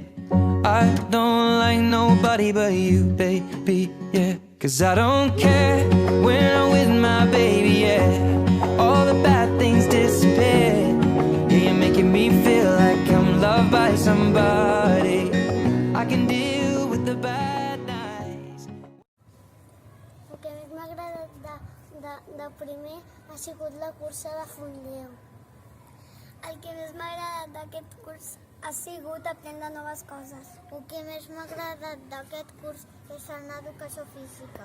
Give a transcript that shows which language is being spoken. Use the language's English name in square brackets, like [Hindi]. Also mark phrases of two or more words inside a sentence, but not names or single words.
[English] I don't like nobody but you, baby, yeah. 'Cause I don't care when I'm with my baby, yeah. All the bad things disappear. Yeah, you're making me feel like I'm loved by somebody. I can deal with the bad nights. [Catalan] El que més m'ha agradat de primer ha sigut la cursa de fondeu. El que més m'ha agradat d'aquest curs ha sigut aprendre noves coses. El que més m'ha agradat d'aquest curs és anar a educació física.